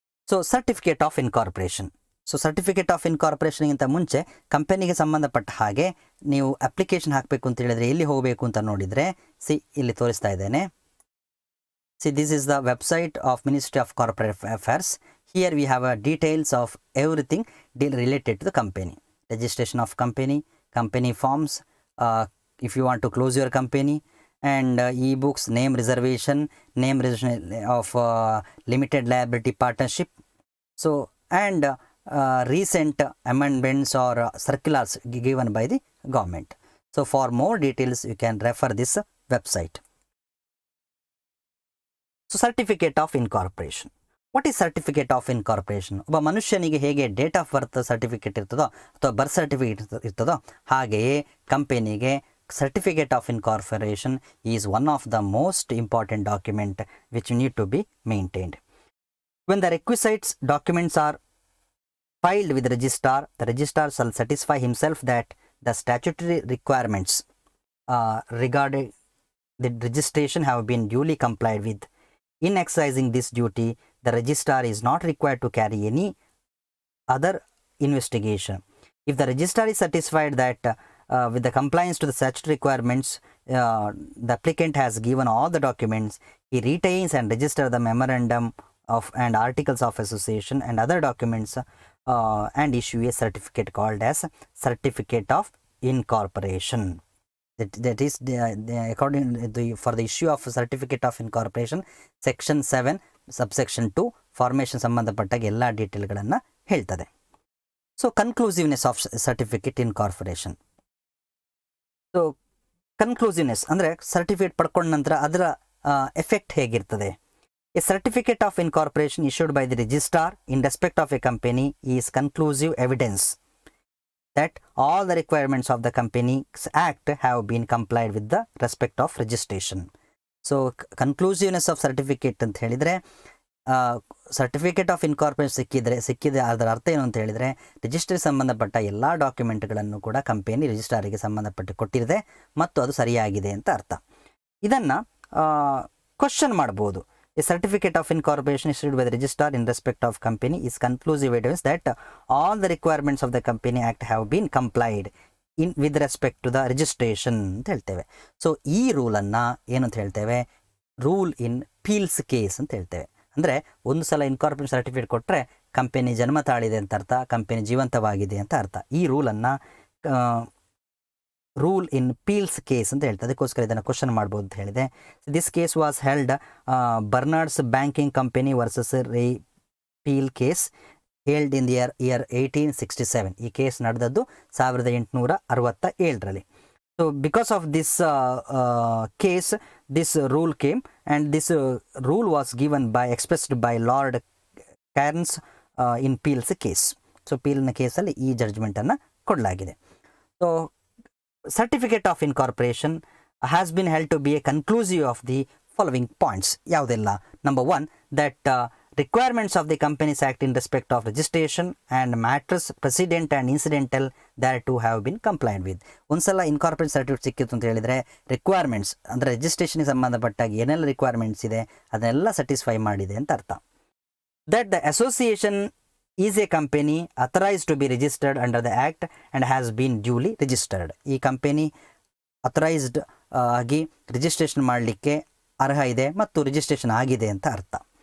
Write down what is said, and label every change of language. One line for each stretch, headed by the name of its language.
Kannada: So certificate of incorporation. So certificate of ಇನ್ಕಾರ್ಪೊರೇಷನ್ಗಿಂತ ಮುಂಚೆ ಕಂಪನಿಗೆ ಸಂಬಂಧಪಟ್ಟ ಹಾಗೆ ನೀವು ಅಪ್ಲಿಕೇಶನ್ ಹಾಕಬೇಕು ಅಂತ ಹೇಳಿದರೆ ಎಲ್ಲಿ ಹೋಗಬೇಕು ಅಂತ ನೋಡಿದರೆ, ಇಲ್ಲಿ ತೋರಿಸ್ತಾ ಇದ್ದೇನೆ.
English: This is the website of ministry of corporate affairs. Here we have details of everything related to the company. Registration of company, company forms, if you want to close your company, and e-books, name reservation of limited liability partnership. So and recent amendments or circulars given by the government. So for more details you can refer this website. So certificate of incorporation. What is certificate of incorporation?
Kannada: ಒಬ್ಬ ಮನುಷ್ಯನಿಗೆ ಹೇಗೆ date of birth certificate ಇರ್ತದೋ ಅಥವಾ birth certificate ಇರ್ತದೋ, ಹಾಗೆಯೇ ಕಂಪನಿಗೆ
English: Certificate of incorporation is one of the most important document which need to be maintained. When the requisites documents are filed with the registrar shall satisfy himself that the statutory requirements regarding the registration have been duly complied with. In exercising this duty, the registrar is not required to carry any other investigation. If the registrar is satisfied that with the compliance to the statutory requirements, the applicant has given all the documents, he retains and registers the memorandum of and articles of association and other documents and issue a certificate called as certificate of incorporation. That is according to for the issue of certificate of incorporation, section 7 subsection 2
Kannada: formation ಸಂಬಂಧಪಟ್ಟಾಗ ಎಲ್ಲ ಡೀಟೇಲ್ಗಳನ್ನು ಹೇಳ್ತದೆ.
English: So conclusiveness of certificate incorporation.
Kannada: So ಕನ್ಕ್ಲೂಸಿವ್ನೆಸ್ ಅಂದರೆ certificate ಪಡ್ಕೊಂಡ ನಂತರ ಅದರ effect ಹೇಗಿರ್ತದೆ?
English: A certificate of incorporation issued by the registrar in respect of a company is conclusive evidence that all the requirements of the Companies Act have been complied with the respect of registration. So conclusiveness of certificate
Kannada: ಅಂತ ಹೇಳಿದರೆ, certificate of incorporation ಸಿಕ್ಕಿದೆ ಅದರ ಅರ್ಥ ಏನು ಅಂತ ಹೇಳಿದರೆ, ರಿಜಿಸ್ಟ್ರಿಗೆ ಸಂಬಂಧಪಟ್ಟ ಎಲ್ಲ ಡಾಕ್ಯುಮೆಂಟ್ಗಳನ್ನು ಕೂಡ ಕಂಪನಿ ರಿಜಿಸ್ಟ್ರಾರಿಗೆ ಸಂಬಂಧಪಟ್ಟು ಕೊಟ್ಟಿದೆ ಮತ್ತು ಅದು ಸರಿಯಾಗಿದೆ ಅಂತ ಅರ್ಥ. ಇದನ್ನು ಕ್ವಶನ್ ಮಾಡ್ಬೋದು.
English: A certificate of incorporation issued by the registrar in respect of company is conclusive evidence that all the requirements of the Company Act have been complied in with respect to the registration
Kannada: ಅಂತ ಹೇಳ್ತೇವೆ. So ಈ ರೂಲನ್ನು ಏನು ಅಂತ ಹೇಳ್ತೇವೆ? Rule in Peel's case ಅಂತ ಹೇಳ್ತೇವೆ. ಅಂದರೆ ಒಂದು ಸಲ ಇನ್ಕಾರ್ಪೊರೇಷನ್ ಸರ್ಟಿಫಿಕೇಟ್ ಕೊಟ್ಟರೆ ಕಂಪನಿ ಜನ್ಮ ತಾಳಿದೆ ಅಂತ ಅರ್ಥ, ಕಂಪನಿ ಜೀವಂತವಾಗಿದೆ ಅಂತ ಅರ್ಥ. ಈ ರೂಲನ್ನು ರೂಲ್ ಇನ್ ಪೀಲ್ಸ್ ಕೇಸ್ ಅಂತ ಹೇಳ್ತದೆ. ಅದಕ್ಕೋಸ್ಕರ ಇದನ್ನು ಕ್ವಶನ್ ಮಾಡ್ಬೋದು ಅಂತ ಹೇಳಿದೆ.
English: This case was held Bernard's banking company versus Peel case held in the year 1867.
Kannada: ಈ ಕೇಸ್ ನಡೆದದ್ದು 1867ರಲ್ಲಿ.
English: So because of this case this rule came and this rule was given by expressed by Lord Cairns in Peel's case.
Kannada: So ಪೀಲ್ನ ಕೇಸಲ್ಲಿ ಈ ಜಡ್ಜ್ಮೆಂಟನ್ನು ಕೊಡಲಾಗಿದೆ.
English: So certificate of incorporation has been held to be a conclusive of the following points.
Kannada: ಯಾವುದೆಲ್ಲ?
English: Number 1, that requirements of the Companies Act in respect of registration and matters precedent and incidental thereto have been complied with.
Kannada: ಒಂದ್ಸಲ incorporate certificate ಸಿಕ್ಕಿತ್ತು ಅಂತ ಹೇಳಿದರೆ requirements ಅಂದರೆ ರಿಜಿಸ್ಟ್ರೇಷನ್ಗೆ ಸಂಬಂಧಪಟ್ಟಾಗ ಏನೆಲ್ಲ requirements ಇದೆ ಅದನ್ನೆಲ್ಲ satisfy ಮಾಡಿದೆ ಅಂತ ಅರ್ಥ.
English: That the association is a company authorized to be registered under the act and has been duly registered.
Kannada: ಈ ಕಂಪನಿ ಅಥರೈಸ್ಡ್ ಆಗಿ ರಿಜಿಸ್ಟ್ರೇಷನ್ ಮಾಡಲಿಕ್ಕೆ ಅರ್ಹ ಇದೆ ಮತ್ತು ರಿಜಿಸ್ಟ್ರೇಷನ್ ಆಗಿದೆ ಅಂತ ಅರ್ಥ.